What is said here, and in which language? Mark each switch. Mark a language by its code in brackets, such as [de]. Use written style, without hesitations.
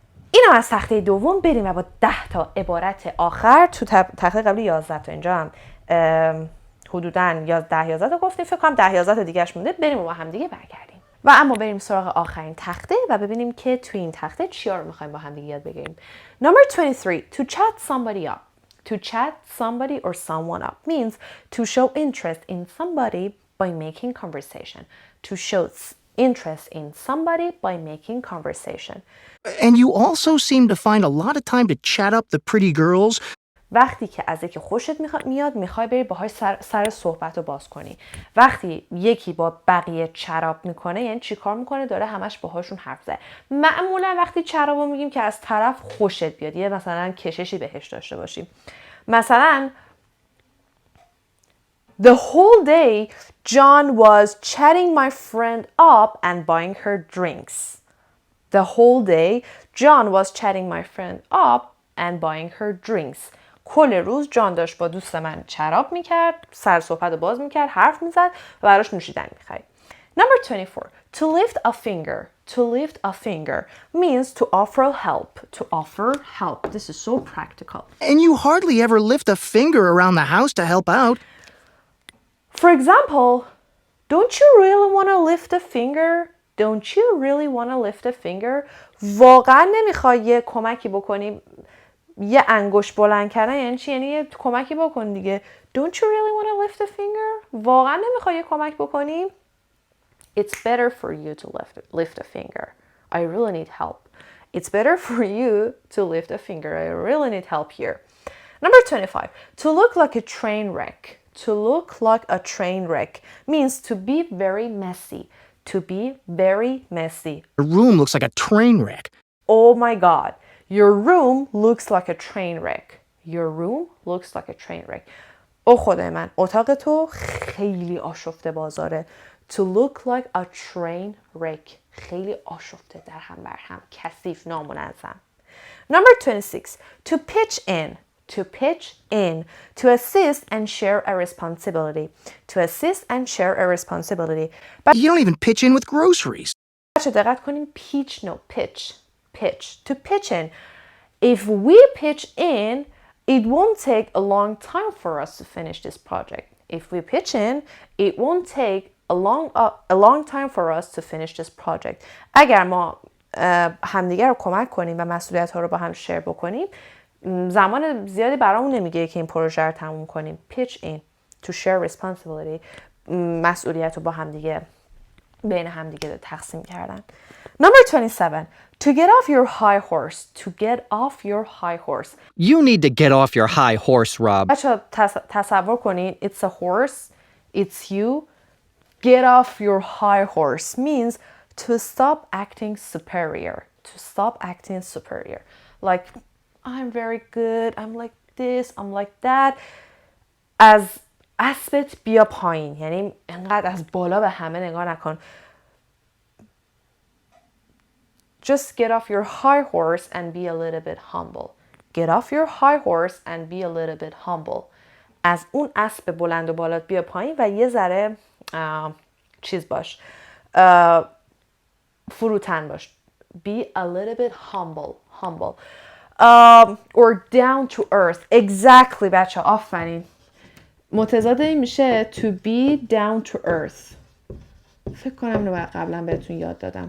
[fa] اینم از تخته دوم. بریم و با 10 تا عبارت آخر تو تخته قبلی 11 تا اینجا هم حدوداً 10-11 تا گفتیم. فکر کنم 10-11 تا دیگه‌اش مونده. بریم و با هم دیگه برگردیم. و اما بریم سراغ آخرین تخته و ببینیم که توی این تخته چیا رو میخوایم با هم دیگه یاد بگیریم. [en] Number 23. To chat somebody up. To chat somebody or someone up means to show interest in somebody by making conversation. To show interest in somebody by making conversation. And you also seem to find a lot of time to chat up the pretty girls. [fa] وقتی که از یکی خوشت میاد میخوای بری باهاش سر صحبت رو باز کنی. وقتی یکی با بقیه چراب میکنه یعنی چی کار میکنه؟ داره همش باهاشون حرف زنه. معمولا وقتی چراب رو میگیم که از طرف خوشت بیاد، یه مثلا کششی بهش داشته باشیم. مثلا [en] The whole day John was chatting my friend up and buying her drinks. The whole day John was chatting my friend up and buying her drinks. [fa] کل روز جان داشت با دوست من چراب میکرد، سر صحبت رو باز میکرد، حرف میزد و براش نوشیدنی میخرید. [en] Number 24. To lift a finger. To lift a finger means to offer help. To offer help. This is so practical. And you hardly ever lift a finger around the house to help out. For example, don't you really want to lift a finger? Don't you really want to lift a finger? [fa] واقعا نمیخوای یه کمکی بکنی؟ یه انگشت بلند کردن یعنی چی؟ یعنی یه کمکی بکن دیگه. [en] Don't you really want to lift a finger? [fa] واقعا نمیخوای یه کمک بکنی؟ [en] It's better for you to lift a finger. I really need help. It's better for you to lift a finger. I really need help here. Number 25. To look like a train wreck. To look like a train wreck means to be very messy. To be very messy. Your room looks like a train wreck. Oh my God. Your room looks like a train wreck. Your room looks like a train wreck. [fa] او خدای من، اتاق تو خیلی آشفته بازاره. [en] To look like a train wreck. [fa] خیلی آشفته، در هم بر هم، کثیف، نامنظم. [en] Number 26. To pitch in. To pitch in. To assist and share a responsibility. To assist and share a responsibility. You don't even pitch in with groceries. [fa] بچه دقت کنیم [en] pitch no pitch. Pitch. To pitch in. If we pitch in, it won't take a long time for us to finish this project. If we pitch in, it won't take a long time for us to finish this project. [fa] اگر ما همدیگر رو کمک کنیم و مسئولیت ها رو با هم شیر بکنیم، زمان زیادی برامون نمیگه که این پروژه رو تموم کنیم. [en] Pitch in. To share responsibility. [fa] مسئولیت رو با همدیگه بین همدیگه تقسیم کردن. [en] Number 27. To get off your high horse. To get off your high horse. You need to get off your high horse, Rob. [fa] بچه تصور کنین. [en] It's a horse. It's you. Get off your high horse means to stop acting superior. To stop acting superior. Like, I'm very good. I'm like this. I'm like that. [fa] از اسبت بیا پایین. یعنی انقدر از بالا به همه نگاه نکن. [en] Just get off your high horse and be a little bit humble. Get off your high horse and be a little bit humble. [fa] از اون اسب بلند و بالات بیا پایین و یه ذره چیز باش. فروتن باش. [en] Be a little bit humble. Humble. Or down to earth. Exactly [fa] بچه آفرین. متضاد این میشه [en] to be down to earth. [fa] فکر کنم رو قبلا بهتون یاد دادم.